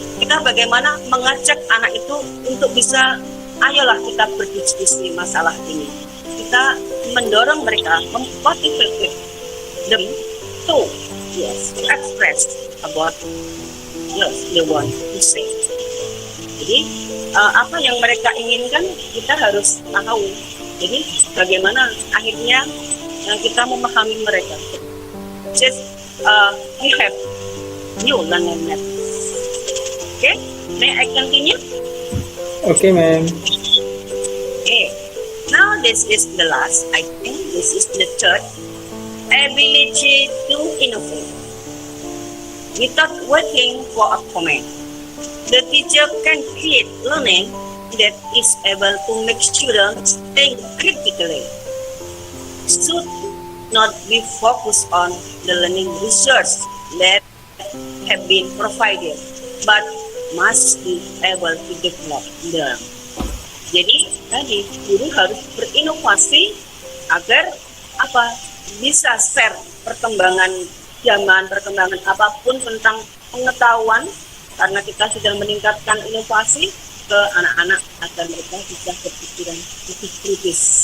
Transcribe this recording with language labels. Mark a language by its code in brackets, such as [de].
[id] Kita bagaimana mengajak anak itu untuk bisa, ayolah kita berdiskusi masalah ini. Kita mendorong mereka, [en] memotivate them to express about what they want to say. [id] Jadi apa yang mereka inginkan kita harus tahu. Jadi bagaimana akhirnya kita memahami mereka. [en] Just we have new learning methods. Okay, may I continue? Okay, ma'am. Okay, now this is the last. I think this is the third. Ability to innovate without waiting for a comment. The teacher can create learning that is able to make students think critically. Should not be focused on the learning resource that have been provided, but must be able to develop them. [id] Jadi tadi guru harus berinovasi agar bisa share perkembangan zaman, perkembangan apapun tentang pengetahuan, karena kita sudah meningkatkan inovasi ke anak-anak agar mereka bisa berpikiran lebih kritis.